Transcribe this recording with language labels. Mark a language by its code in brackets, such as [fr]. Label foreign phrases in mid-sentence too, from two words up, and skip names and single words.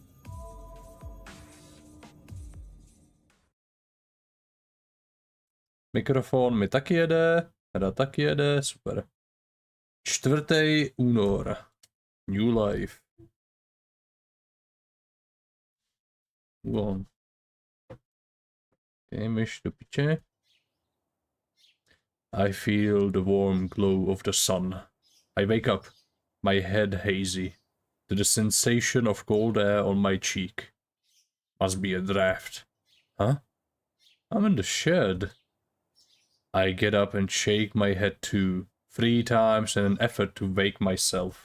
[cs] Mikrofon mi taky jede. Hra taky jede, super. 4. únor. [en] New life. Okay, [cs] myš do piče. [en] I feel the warm glow of the sun. I wake up, my head hazy, to the sensation of cold air on my cheek. Must be a draft. Huh? I'm in the shed. I get up and shake my head too, 3 times in an effort to wake myself.